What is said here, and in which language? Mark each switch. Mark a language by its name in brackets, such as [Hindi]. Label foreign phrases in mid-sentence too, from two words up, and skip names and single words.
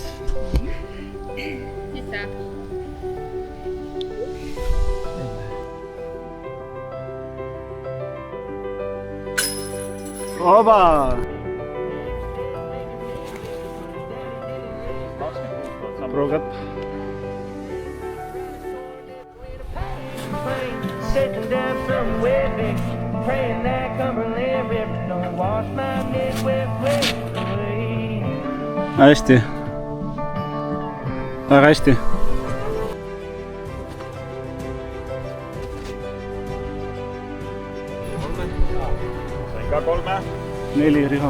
[Finnish] Mitä? Oba! Pruugat. [English] Sitting down somewhere big, praying that Cumberland River don't wash my Midwest away. [Estonian] Hästi. Väga hästi. Sain ka 3. 4 Riho.